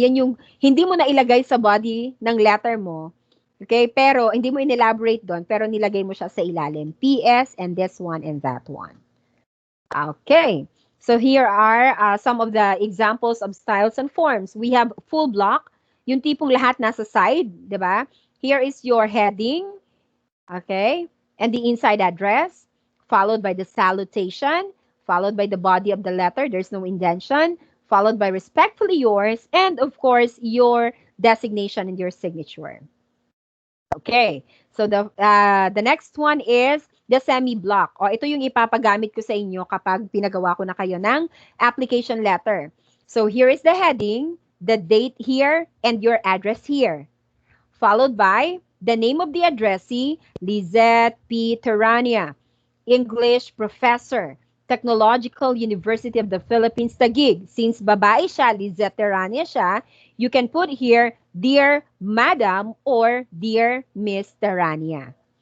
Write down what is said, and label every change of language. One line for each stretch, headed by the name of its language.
Filipino: Yan yung hindi mo na ilagay sa body ng letter mo. Okay? Pero hindi mo in-elaborate doon, pero nilagay mo siya sa ilalim.
English: PS and this one and that one. Okay. So here are some of the examples of styles and forms. We have full block,
Filipino: yung tipong lahat nasa side, di ba?
English: Here is your heading. Okay, and the inside address, followed by the salutation, followed by the body of the letter, there's no indentation, followed by respectfully yours, and of course, your designation and your signature. Okay, so the next one is the semi-block.
Filipino: O, ito yung ipapagamit ko sa inyo kapag pinagawa ko na kayo ng application letter.
English: So here is the heading, the date here, and your address here. Followed by the name of the addressee, Lizette P. Terania, English professor, Technological University of the Philippines, Taguig. Since
Filipino: babae siya,
English: Lizette Terania siya, you can put here, Dear Madam or Dear Miss Terania.